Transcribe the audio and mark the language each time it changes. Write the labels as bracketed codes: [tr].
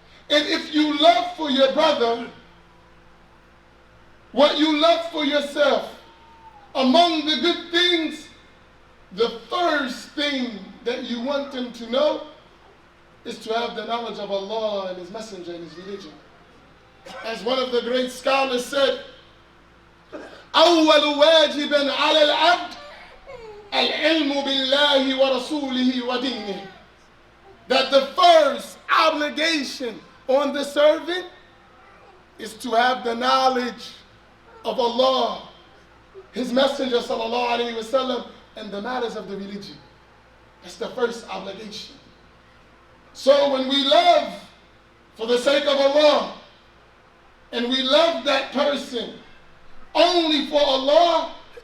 [en] And if you love for your brother what you love for yourself, among the good things, the first thing that you want them to know is to have the knowledge of Allah and His Messenger and His religion. As one of the great scholars said, [ar] أول واجب على العبد العلم بالله ورسوله ودينه. [en] That the first obligation on the servant is to have the knowledge of Allah, His Messenger sallallahu alaihi wasallam, and the matters of the religion. That's the first obligation. So when we love for the sake of Allah, and we love that person only for Allah,